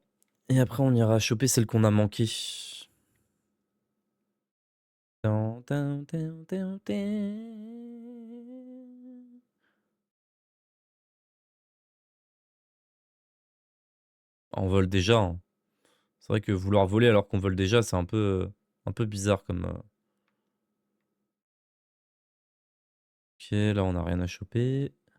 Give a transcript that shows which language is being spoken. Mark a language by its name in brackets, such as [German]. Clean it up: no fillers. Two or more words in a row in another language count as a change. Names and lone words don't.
[French] Et après, on ira choper celle qu'on a manquée. Tan, tan, tan, tan, tan. On vole déjà. Hein. C'est vrai que vouloir voler alors qu'on vole déjà, c'est un peu bizarre comme. Ok, là, on n'a rien à choper.